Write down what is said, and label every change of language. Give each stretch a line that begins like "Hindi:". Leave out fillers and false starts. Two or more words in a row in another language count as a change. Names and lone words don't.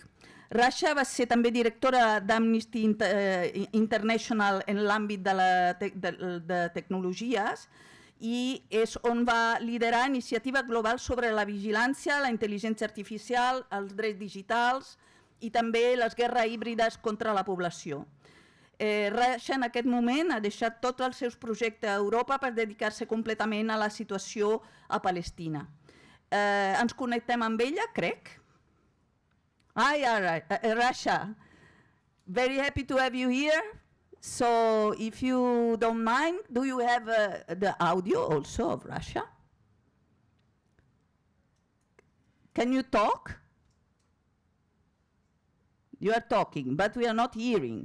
Catalan: Rasha va ser també directora d'Amnesty International en l'àmbit de tecnologies i és on va liderar iniciativa global sobre la vigilància, la intel·ligència artificial, els drets digitals i també les guerres híbrides contra la població. Rasha en aquest moment ha deixat tots els seus projectes a Europa per dedicar-se completament a la situació a Palestina. Ens connectem amb ella, crec.
English: Hi, Rasha. Very happy to have you here. So, if you don't mind, do you have the audio also of Rasha? Can you talk? You are talking, but we are not hearing.